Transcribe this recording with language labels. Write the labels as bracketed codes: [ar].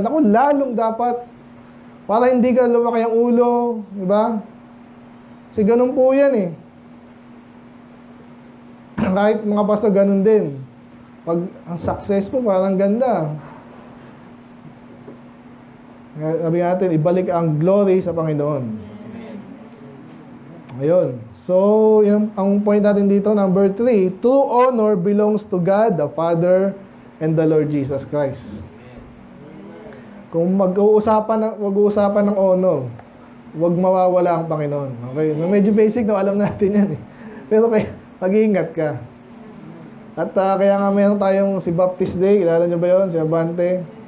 [tl] Naku, lalong dapat. Para hindi ka lumaki ang ulo. Diba? Kasi ganun po yan eh. Kahit mga pastor, ganun din. Pag ang successful, parang ganda. Sabi natin, ibalik ang glory sa Panginoon. Ayun. So, yun ang point natin dito, number 3. [en] True honor belongs to God, the Father, and the Lord Jesus Christ. [tl] Kung mag-uusapan ng honor, huwag mawawala ang Panginoon. Okay? So, medyo basic na alam natin yan eh. Pero mag-iingat ka. At kaya nga meron tayong si Baptist Day. Kilala nyo ba yun? Si Abante.